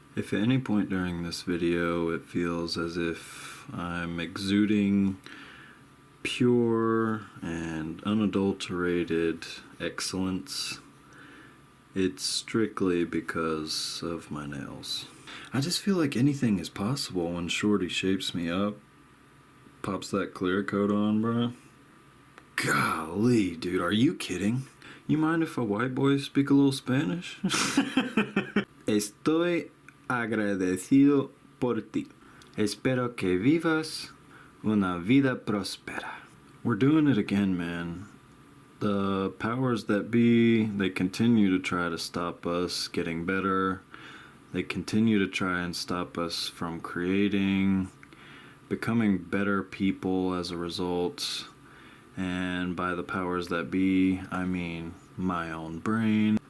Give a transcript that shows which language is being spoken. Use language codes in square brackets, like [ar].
[en] If at any point during this video it feels as if I'm exuding pure and unadulterated excellence, it's strictly because of my nails. I just feel like anything is possible when Shorty shapes me up, pops that clear coat on, bruh. Golly, dude, are you kidding? You mind if a white boy speak a little Spanish? [es] Estoy agradecido por ti. Espero que vivas una vida próspera. [en] We're doing it again, man. The powers that be, they continue to try to stop us getting better. They continue to try and stop us from creating, becoming better people as a result. And by the powers that be, I mean my own brain.